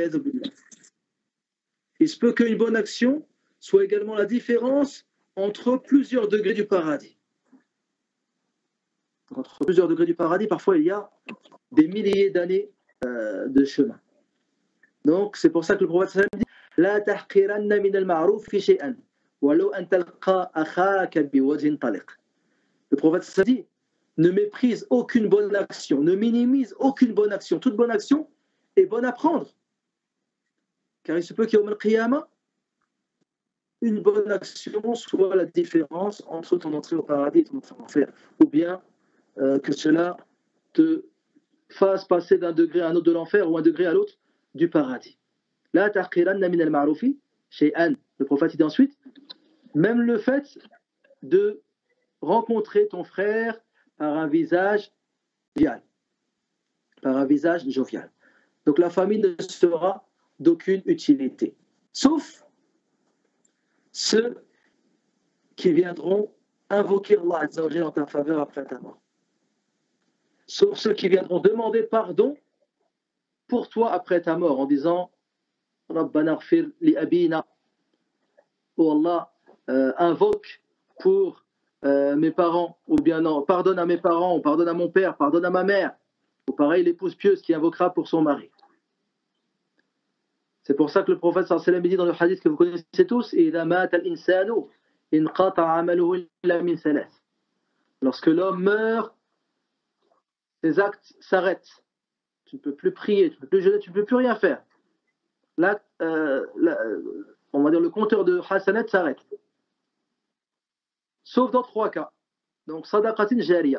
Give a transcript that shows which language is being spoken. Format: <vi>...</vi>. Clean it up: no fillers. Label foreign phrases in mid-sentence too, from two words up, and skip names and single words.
<fr>Il se peut qu'une bonne action soit également la différence entre plusieurs degrés du paradis. Entre plusieurs degrés du paradis, parfois il y a des milliers d'années de chemin. Donc c'est pour ça que le prophète</fr> <ar>صلى الله عليه وسلم dit لا تحقرن من المعروف في شيئا ولو أن تلقى أخاك بوجه طلق.</ar> <fr>Le prophète</fr> <ar>صلى الله عليه وسلم</ar> <fr>dit ne méprise aucune bonne action, ne minimise aucune bonne action. Toute bonne action est bonne à prendre. Car il se peut qu'au Qiyamah, une bonne action soit la différence entre ton entrée au paradis et ton entrée en enfer. Ou bien que cela te fasse passer d'un degré à un autre de l'enfer ou un degré à l'autre du paradis.</fr> <ar>لا تحقرن من المعروف شيئا.</ar> <fr>Le prophète dit ensuite, même le fait de rencontrer ton frère par un visage jovial. Par un visage jovial. Donc la famille ne sera d'aucune utilité. Sauf ceux qui viendront invoquer</fr> <ar>الله عز وجل</ar> <fr>en ta faveur après ta mort. Sauf ceux qui viendront demander pardon pour toi après ta mort en disant</fr> <ar>ربنا اغفر لي أبينا.</ar> <fr>Oh Allah, invoque pour mes parents, ou bien non, pardonne à mes parents, ou pardonne à mon père, pardonne à ma mère. Ou pareil, l'épouse pieuse qui invoquera pour son mari. C'est pour ça que le prophète</fr> <ar>صلى الله عليه وسلم</ar> <fr>dit dans le hadith que vous connaissez tous</fr> <ar>إِذَا مَاتَ الْإِنسَانُ إِنْقَطَعَ عَمَلُهُ إِلَّا مِنْ ثَلَاثٍ.</ar> <fr>Lorsque l'homme meurt, ses actes s'arrêtent. Tu ne peux plus prier, tu ne peux plus jeûner, tu ne peux plus rien faire. Là, on va dire le compteur de hasanat s'arrête. Sauf dans 3 cas. Donc,</fr> <ar>صدقة جارية.</ar>